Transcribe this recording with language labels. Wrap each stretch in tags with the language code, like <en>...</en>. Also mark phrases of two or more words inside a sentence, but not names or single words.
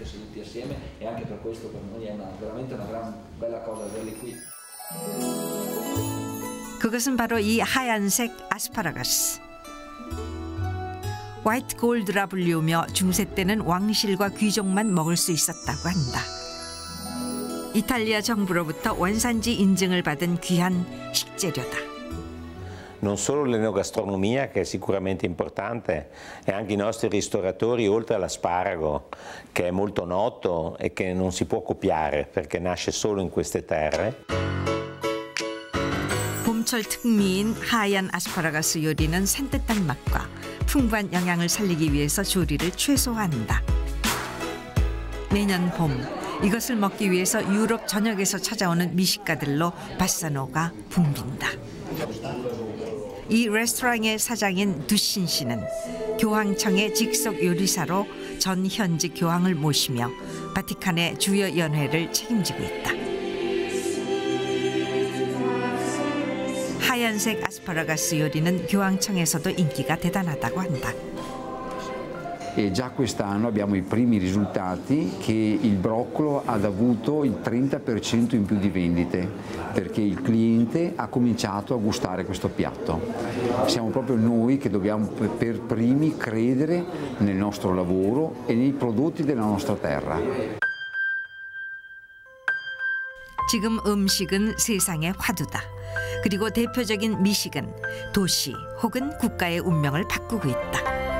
<ko>그것은 바로 이 하얀색 아스파라거스. 화이트 골드라 불리우며 중세 때는 왕실과 귀족만 먹을 수 있었다고 한다. 이탈리아 정부로부터 원산지 인증을 받은 귀한 식재료다.</ko> <it>Non solo l'enogastronomia, che è sicuramente importante, e anche i nostri ristoratori, oltre all'asparago, che è molto noto e che non si può copiare perché nasce solo in queste terre.</it> <ko>봄철 특미인 하얀 아스파라거스 요리는 산뜻한 맛과 풍부한 영양을 살리기 위해서 조리를 최소화한다. 매년 봄 이것을 먹기 위해서 유럽 전역에서 찾아오는 미식가들로 바사노가 붐빈다. 이 레스토랑의 사장인 두신 씨는 교황청의 직속 요리사로 전 현직 교황을 모시며 바티칸의 주요 연회를 책임지고 있다. 하얀색 아스파라거스 요리는 교황청에서도 인기가 대단하다고 한다.</ko> <it>E già quest'anno abbiamo i primi risultati che il broccolo ha avuto il 30% in più di vendite perché il cliente ha cominciato a gustare questo piatto. Siamo proprio noi che dobbiamo per primi credere nel nostro lavoro e nei prodotti della nostra terra.</it> <ko>지금 음식은 세상의 화두다. 그리고 대표적인 미식은 도시 혹은 국가의 운명을 바꾸고 있다.</ko>